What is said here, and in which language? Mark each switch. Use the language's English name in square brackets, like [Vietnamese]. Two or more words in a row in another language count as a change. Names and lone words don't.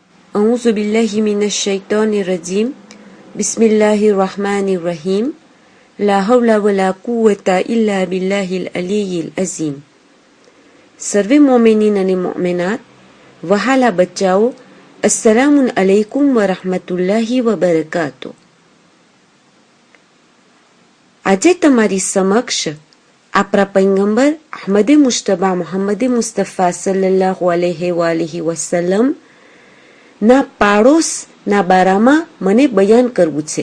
[Arabic] أعوذ بالله من الشيطان الرجيم بسم الله الرحمن الرحيم لا حول ولا قوة إلا بالله العلي العظيم. [Gujarati] સર્વે મોમિનીન અને મોમિનાત, વહાલા બચ્ચાઓ, [Arabic] السلام عليكم ورحمة الله وبركاته. [Gujarati] આજે તમારી સમક્ષ આપણા પૈગંબર અહમદે મુશ્તબા મોહમ્મદે મુસ્તફા [Arabic] صلى الله عليه وسلم [Gujarati] ના પાડોશના બારામાં મને બયાન કરવું છે।